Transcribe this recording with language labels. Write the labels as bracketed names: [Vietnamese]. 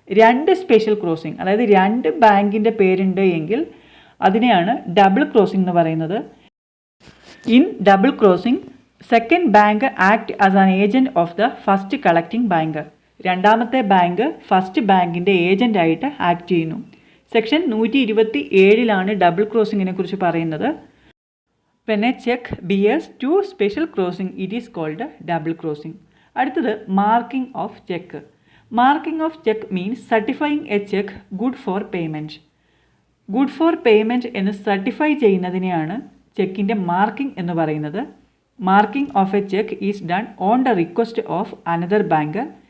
[Malayalam] 2 special crossing, അതായത് 2 ബാങ്കിൻ്റെ പേരുണ്ട് എങ്കിൽ അതിനെയാണ് ഡബിൾ ക്രോസിംഗ് എന്ന് പറയുന്നത്. [English] In double crossing second bank act as an agent of the first collecting banker. [Malayalam] രണ്ടാമത്തെ ബാങ്ക് ഫസ്റ്റ് ബാങ്കിൻ്റെ ഏജൻ്റായിട്ട് ആക്ട് ചെയ്യുന്നു. സെക്ഷൻ 127 ഡബിൾ ക്രോസിങ്ങിനെ കുറിച്ച് പറയുന്നത്. [English] When a check bears 2 special crossing, it is called double crossing. [Malayalam] അടുത്തത് marking of cheque. [English] Marking of cheque means certifying a cheque good for payment. [Malayalam] Good for payment എന്ന് certify ചെയ്യുന്നതിനെയാണ് ചെക്കിൻ്റെ marking എന്ന് പറയുന്നത്. [English] Marking of a cheque is done on the request of another banker.